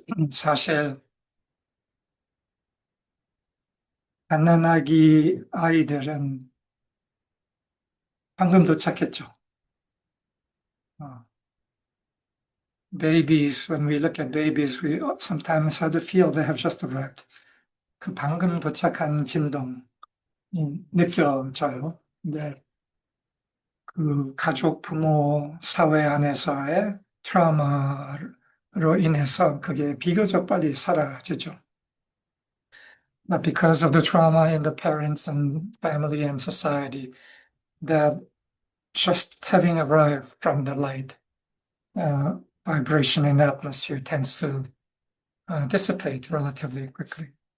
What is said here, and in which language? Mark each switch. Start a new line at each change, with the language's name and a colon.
Korean: 사실 갓난아기 아이들은 방금 도착했죠.
English: Babies, when we look at babies, we sometimes have the feel they have just arrived.
Korean: 그 방금 도착한 진동이 느껴져요. 근데 그 가족, 부모, 사회 안에서의 트라우마로 인해서 그게 비교적 빨리 사라지죠.
English: But because of the trauma in the parents and family and society, that just having arrived from the light, vibration in the atmosphere tends to dissipate relatively quickly.